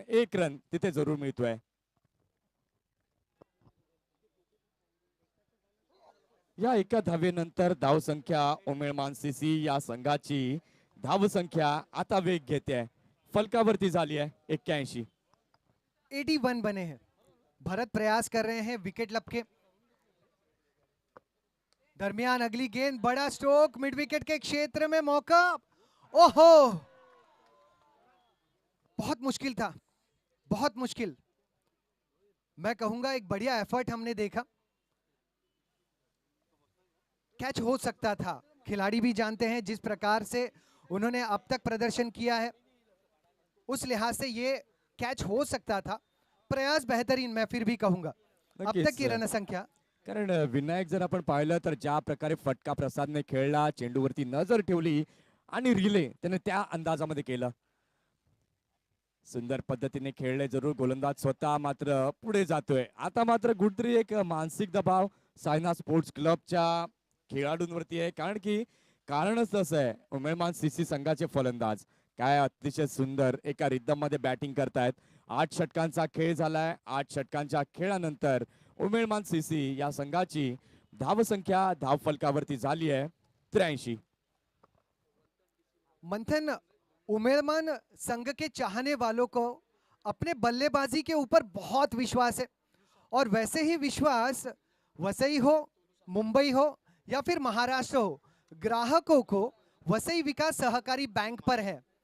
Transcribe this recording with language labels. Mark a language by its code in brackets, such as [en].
[mr] 1 run तिथे जरूर मिळतोय. या एका धावेनंतर धाव संख्या उमेळमान सीसी या संघाची धाव संख्या आता वेग घेते. फलकावरती झाली आहे 81. [hi] 81 बने हैं. भरत प्रयास कर रहे हैं विकेट लपके. दरमियान अगली गेंद, बड़ा स्ट्रोक, मिड विकेट के क्षेत्र में मौका. ओहो, बहुत मुश्किल था, बहुत मुश्किल. मैं कहूंगा एक बढ़िया एफर्ट हमने देखा. कैच हो सकता था. खिलाड़ी भी जानते हैं जिस प्रकार से उन्होंने अब तक प्रदर्शन किया है, उस लिहाज से ये कैच हो सकता था. प्रयास बेहतरीन मैं फिर भी कहूंगा. अब तक की रन संख्या. [mr] कारण विनायक जर आपण पाहिलं तर ज्या प्रकारे फटका प्रसादने खेळला, चेंडूवरती नजर ठेवली आणि रिले त्याने त्या अंदाजामध्ये केलं. सुंदर पद्धतीने खेळले जरूर गोलंदाज स्वतः मात्र पुढे जातोय. आता मात्र कुठतरी एक मानसिक दबाव सायना स्पोर्ट्स क्लबच्या खेळाडूंवरती आहे. कारण की कारणच तसं आहे. उमेळमान सीसी संघाचे फलंदाज काय अतिशय सुंदर एका रिदम मध्ये बॅटिंग करतायत. 8 षटकांचा खेळ झालाय. 8 षटकांच्या खेळानंतर उमेळमान सीसी या संघाची धावसंख्या धावफलकावरती झाली आहे 83. [hi] मंथन, उमेड़मान संघ के चाहने वालों को अपने बल्लेबाजी के ऊपर बहुत विश्वास है और वैसे ही विश्वास वसई हो, मुंबई हो या फिर महाराष्ट्र हो, ग्राहकों को वसई विकास सहकारी बैंक पर है।